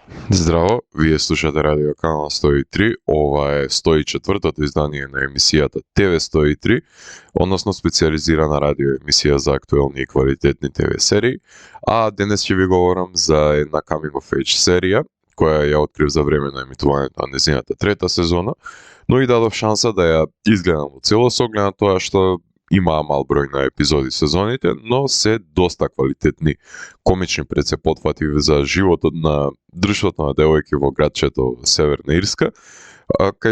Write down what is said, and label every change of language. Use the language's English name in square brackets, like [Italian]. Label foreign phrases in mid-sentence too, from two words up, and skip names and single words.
[Macedonian] Здраво, вие слушате Радио Канал 103, ова е 104-тото издание на емисијата ТВ 103, односно специализирана радио емисија за актуелни и квалитетни ТВ серии, а денес ќе ви говорам за една [English] coming of age [Macedonian] серија, која ја открив за време на емитувањето на незината трета сезона, но и дадов шанса да ја изгледам во целост, со оглед на тоа што имаа мал број на епизоди сезоните, но се доста квалитетни комични прецепотфати за животот на друштвото на девојки во градчето Северна Ирска, кај